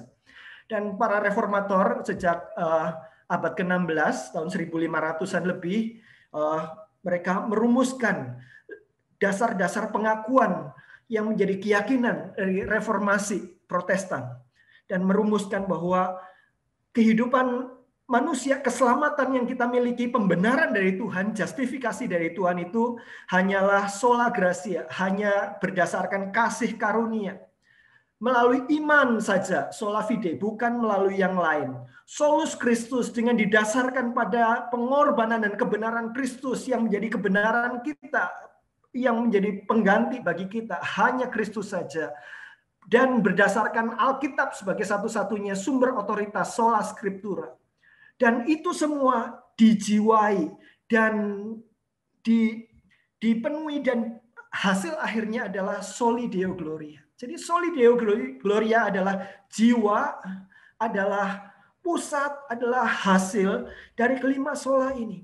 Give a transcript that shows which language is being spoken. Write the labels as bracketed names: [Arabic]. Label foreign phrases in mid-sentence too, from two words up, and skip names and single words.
[Indonesian] Dan para reformator sejak abad ke-16, tahun 1500-an lebih, mereka merumuskan dasar-dasar pengakuan yang menjadi keyakinan dari reformasi Protestan. Dan merumuskan bahwa kehidupan manusia, keselamatan yang kita miliki, pembenaran dari Tuhan, justifikasi dari Tuhan itu hanyalah [Latin] sola gratia, [Indonesian] hanya berdasarkan kasih karunia. Melalui iman saja, [Latin] sola fide, [Indonesian] bukan melalui yang lain. [Latin] Solus Christus [Indonesian] dengan didasarkan pada pengorbanan dan kebenaran Kristus yang menjadi kebenaran kita, yang menjadi pengganti bagi kita, hanya Kristus saja. Dan berdasarkan Alkitab sebagai satu-satunya sumber otoritas [Latin] sola scriptura. [Indonesian] Dan itu semua dijiwai dan dipenuhi dan hasil akhirnya adalah [Latin] soli Deo Gloria. [Indonesian] Jadi [Latin] soli Deo Gloria [Indonesian] adalah jiwa, adalah pusat, adalah hasil dari kelima sola ini.